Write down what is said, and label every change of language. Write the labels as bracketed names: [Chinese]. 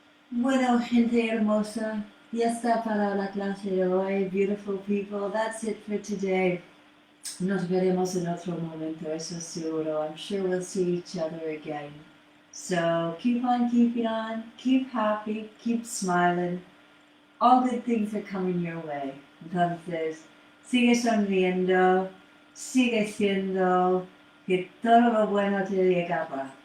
[Spanish] Bueno, gente hermosa, ya está para la clase de hoy. [English] Beautiful people, that's it for today. [Spanish] Nos veremos en otro momento, eso seguro. [English] I'm sure we'll see each other again. So keep on keeping on, keep happy, keep smiling. All good things are coming your way. [Spanish] Entonces, sigue sonriendo, sigue siendo que todo lo bueno te llegará.